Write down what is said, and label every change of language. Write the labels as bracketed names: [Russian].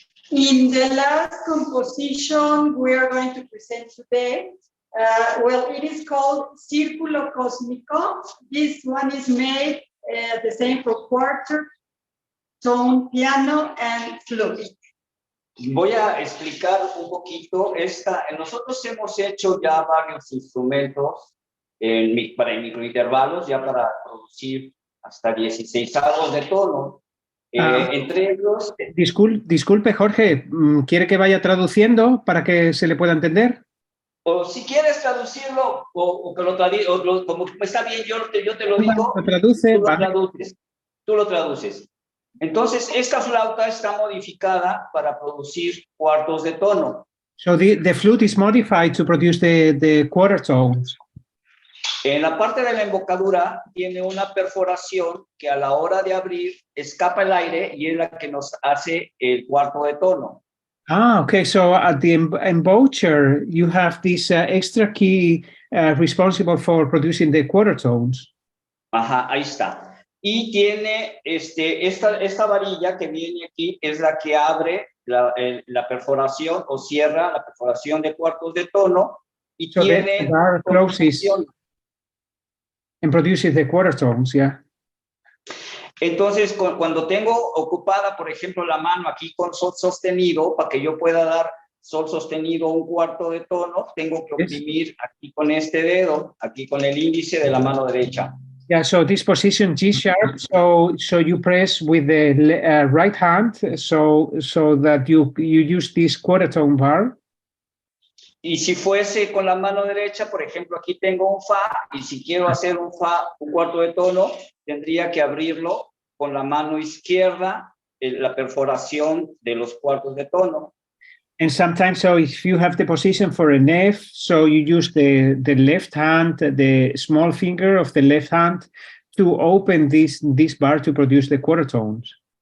[English] In the last composition we are going to present today, well, it is called Círculo Cósmico. This one is made the same for quarter, tone, piano, and flute. [Spanish] Voy a explicar un poquito. Nosotros hemos hecho ya varios instrumentos para microintervalos, ya para producir hasta 16avos de tono. Entre ellos... Disculpe, Jorge, ¿quiere que vaya traduciendo para que se le pueda entender? O si quieres traducirlo, o que como está bien, yo te lo digo, lo traduce, tú lo traduces. Entonces, esta flauta está modificada para producir cuartos de tono. [English] So the flute is modified to produce the quarter tones. [Spanish] En la parte de la embocadura tiene una perforación que a la hora de abrir escapa el aire y es la que nos hace el cuarto de tono. [English] Ah, okay. So at the embouchure, you have this extra key responsible for producing the quarter tones. [Spanish] Ajá, ahí está. Y tiene esta varilla que viene aquí, es la que abre la perforación o cierra la perforación de cuartos de tono y [English] So the [Spanish] tiene [English] bar closes [Spanish] combinación. [English] and produces the quarter tones, yeah. [Spanish] Entonces, cuando tengo ocupada, por ejemplo, la mano aquí con sol sostenido, para que yo pueda dar sol sostenido un cuarto de tono, tengo que oprimir aquí con este dedo, aquí con el índice de la mano derecha. [English] Yeah, so this position G sharp, so you press with the right hand, so that you use this quarter tone bar. [Spanish] Y si fuese con la mano derecha, por ejemplo, aquí tengo un fa, y si quiero hacer un fa, un cuarto de tono, tendría que abrirlo con la mano izquierda, la perforación de los cuartos de tono. [English] And sometimes, so if you have the position for an F, so you use the left hand, the small finger of the left hand, to open this bar to produce the quarter tones.